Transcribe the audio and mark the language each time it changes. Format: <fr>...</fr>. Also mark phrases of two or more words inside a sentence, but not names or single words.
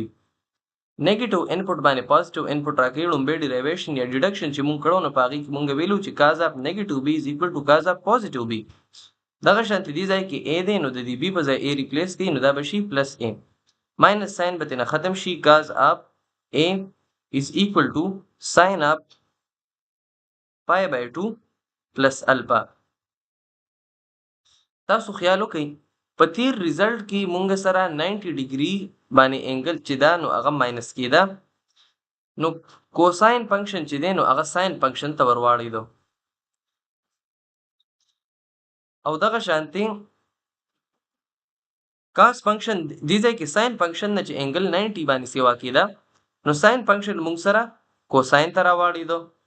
<en>negative input</en> <ps>باندې</ps> <en>positive input</en> <ps>راکړي لومبی ډیریویشن یا ډیډکشن چې مونږ کړو نو په هغې کې مونږ ویلو چې</ps> <en>cos of negative B is equal to cos of positive B.</en> <ps>دغه شانتې دې ځای کې A دی نو د دې بي په ځای A ریپلیس کړي نو دا به شي</ps> <en>plus A. minus sign</en> <ps>به ترېنه ختم شي،</ps> <en>cos of A is equal to sin of pi by 2 plus alpha.</en> <ps>تاسو خیال وکئ په تیر ریزلټ کې مونږ سره 90 ډیګري باندې انګل چې دا نو هغه ماینس کېده، نو</ps> <en>cosine function</en> <ps>چې دی نو هغه</ps> <en>sine function</en> <ps>ته ور واړېدو او دغه شانتې</ps> <en>cos function</en> <ps>دې ځای کې</ps> <en>sine function</en> <ps>نه چې انګل 90 باندې سیوا کېده نو</ps> <en>sine function</en> <ps>مونږ سره کوساین ته راواړېدو.</ps>